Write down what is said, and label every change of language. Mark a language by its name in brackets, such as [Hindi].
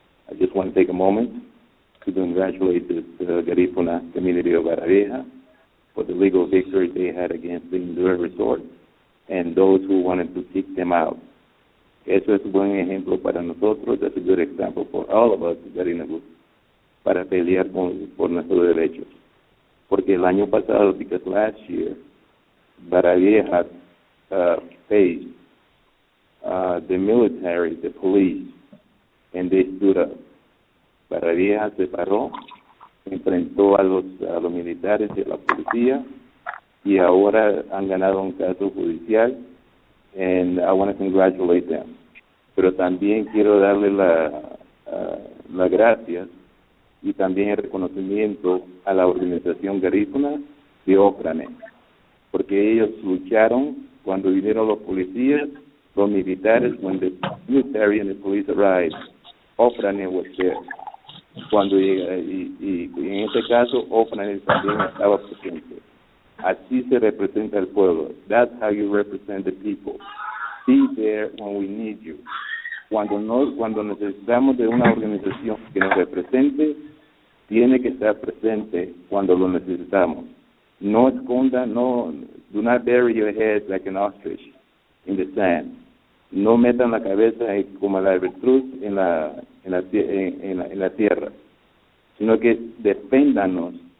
[English] I just want to take a moment to congratulate the Garifuna community of Baravieja for the legal victory they had against the Endura Resort and those who wanted to kick them out. [Spanish] Eso es un buen ejemplo para nosotros. [English] That's a good example for all of us, Garinagu, [Spanish] para pelear por nuestros derechos. Porque el año pasado, [English] because last year, Baravieja faced the military, the police, and they stood up. [Spanish] Baravieja se paró, enfrentó a los militares y a la policía, y ahora han ganado un caso judicial, [English] and I want to congratulate them. [Spanish] Pero también quiero darle las gracias y también el reconocimiento a la organización garífuna de Ofrane, porque ellos lucharon cuando vinieron los policías, los militares, [English] when the military and the police arrived, Ofrane was there. [Spanish] Cuando llega, y en este caso Ofrane también estaba presente. Así se representa el pueblo. [English] That's how you represent the people. Be there when we need you. [Spanish] Cuando necesitamos de una organización que nos represente, tiene que estar presente cuando lo necesitamos. No esconda, [English] do not bury your head like an ostrich in the sand. [Spanish] No metan la cabeza como la avestruz en la tierra, sino que deféndanos.